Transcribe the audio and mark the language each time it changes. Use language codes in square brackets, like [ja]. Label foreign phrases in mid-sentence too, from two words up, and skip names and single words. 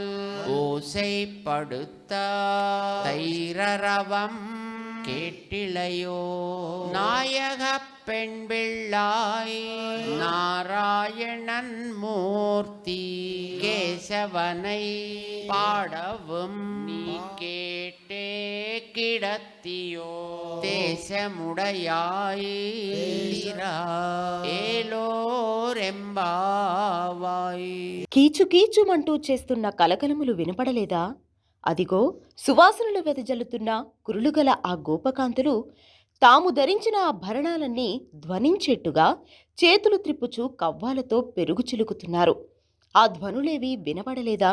[ta] ஓசைப்படுத்த தைரரவம் கேட்டிலையோ நாயக பெண் பிள்ளாய் நாராயணன் மூர்த்தி கேசவனை பாடவும் நீ கேட்டே கிடத்தியோ தேசமுடையாய் ఏలోరెంబావాయ్. [te] కీచు కీచుమంటూ చేస్తున్న కలకలములు వినపడలేదా? అదిగో సువాసనలు వెదజల్లుతున్న కురులుగల ఆ గోపకాంతులు తాము ధరించిన ఆ భరణాలన్నీ ధ్వనించేట్టుగా చేతులు త్రిప్పుచూ కవ్వాలతో పెరుగు చిలుకుతున్నారు. ఆ ధ్వనులేవి వినపడలేదా?